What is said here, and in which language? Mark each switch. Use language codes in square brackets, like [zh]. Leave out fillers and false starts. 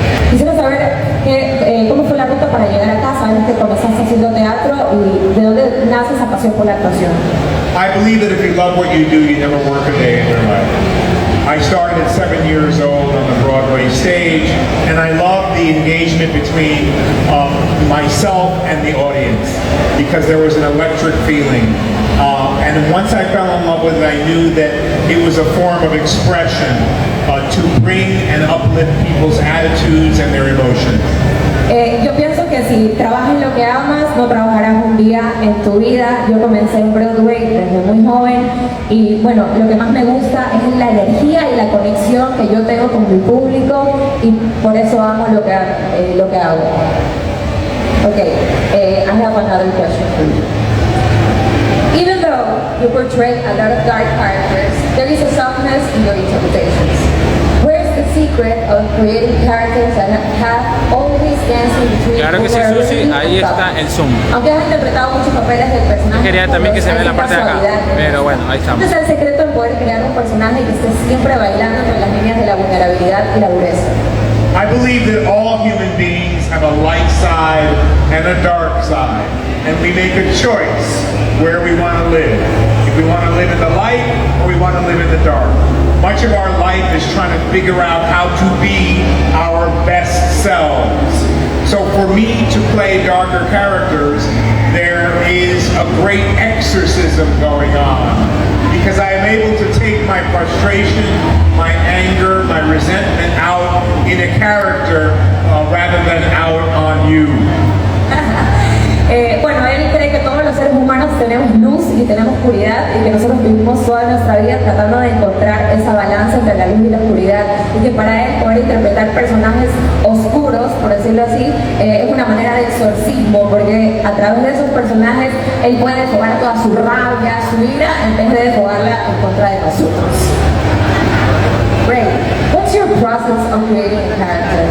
[es] Quisiera saber cómo fue la ruta para llegar a casa, sabes que comenzaste haciendo teatro y de dónde nace esa pasión por la actuación. [en] I believe that if you love what you do, you never work a day in your life. I started at 7 years old on the Broadway stage, and I love the engagement between myself and the audience because there was an electric feeling. And once I fell in love with it, I knew that it was a form of expression to bring and uplift people's attitudes and their emotions. [es] Yo pienso que si trabajas en lo que amas, no trabajarás un día en tu vida. Yo comencé en Broadway desde muy joven y bueno, lo que más me gusta es la energía y la conexión que yo tengo con mi público y por eso amo lo que hago. [en] Okay, I have another question for you. Even though you portray a lot of dark characters, there is a softness in your interpretations. Where's the secret of creating characters that have always dancing between? [es] Claro que sí, Susi, ahí está el zoom. Aunque has interpretado muchos papeles del personaje. Quería también que se vea la parte de acá, pero bueno, ahí estamos. Este es el secreto en poder crear un personaje que esté siempre bailando entre las líneas de la vulnerabilidad y la dureza. [en] I believe that all human beings have a light side and a dark side, and we make a choice where we want to live. If we want to live in the light or we want to live in the dark. Much of our life is trying to figure out how to be our best selves. So for me to play darker characters, there is a great exorcism going on because I am able to take my frustration, my anger, my resentment out in a character rather than out on you. [es] Bueno, él cree que todos los seres humanos tenemos luz y tenemos oscuridad y que nosotros vivimos toda nuestra vida tratando de encontrar esa balanza entre la luz y la oscuridad y que para él poder interpretar personajes oscuros, por decirlo así, es una manera de exorcismo porque a través de esos personajes él puede desfogar toda su rabia, su ira, en vez de desfogarla en contra de nosotros. [en] Great. What's your process of creating a character?